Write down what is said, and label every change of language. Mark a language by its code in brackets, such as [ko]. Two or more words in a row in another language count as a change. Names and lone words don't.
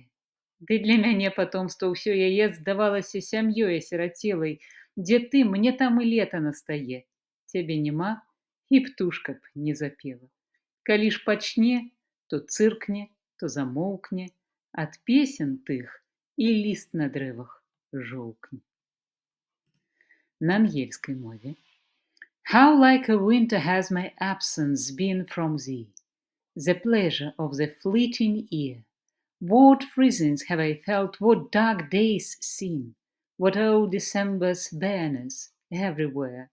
[be] Ды для мяне патомства ўсё яе здавалася сям'ёй асірацелай, дзе ты, мне там і лета настае. Цябе няма, і птушка б не запела. Калі ж пачне, то цыркне, то замоўкне, ад песен тых і ліст на дрэвах жоўкне. На ангельскай мове. [en] How like a winter has my absence been from thee, the pleasure of the fleeting year. What freezings have I felt, what dark days seen, what old December's bareness everywhere.